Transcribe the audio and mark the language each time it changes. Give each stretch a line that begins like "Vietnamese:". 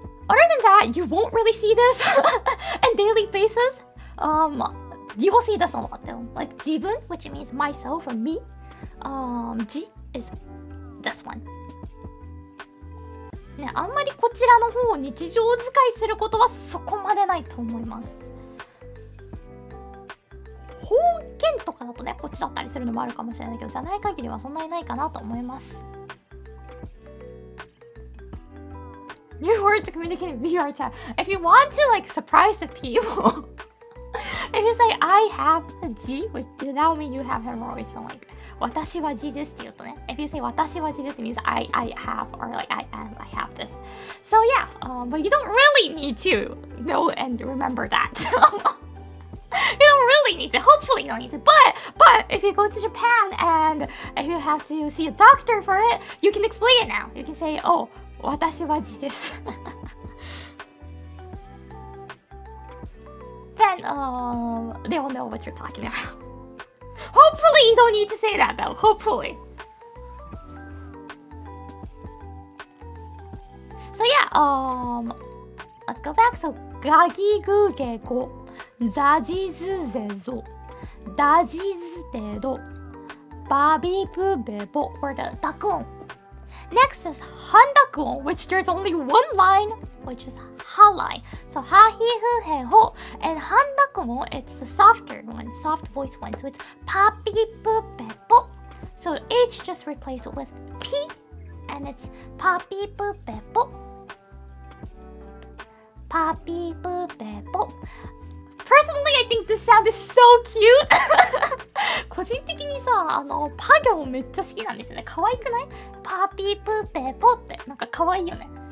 English: Other than that, you won't really see this on daily basis. You will see this a lot though, like jibun, which means myself or me. Ji is this one.
Japanese: ね、あんまりこちらの方を日常使いすることはそこまでないと思います。方言とかだとね、こっちだったりするのもあるかもしれないけど、じゃない限りはそんなにないかなと思います。
English: New word to communicate in VR chat. If you want to like surprise the people, if you say I have a G, which does not mean you have hemorrhoids, so like
Japanese: 私は G ですって言うとね、
English: if you say
Japanese: 私は G です
English: it means I have, or like I have this. So yeah, but you don't really need to know and remember that. You don't really need to. Hopefully you don't need to. But if you go to Japan and if you have to see a doctor for it, you can explain it now. You can say, oh,
Japanese: 私は字です。
English: Then they will know what you're talking about. Hopefully you don't need to say that though. Hopefully. So yeah, let's go back. So
Japanese: ガギグゲゴ、ザジズゼゾ、ダジズテド、バビブベボ
English: or the Dakuon. Next is handakuon, which there's only one line, which is ha line. So ha hi hu he ho, and handakuon it's the softer one, soft voice one. So it's pa pi pu be bo. So H just replaced it with P, and it's pa pi pu be bo. Pa pi pu be bo. Personally, I think this sound is so cute.
Japanese: 個人的にさ、パ行めっちゃ好きなんですよね。可愛くない？パピープーペーポってなんか可愛いよね。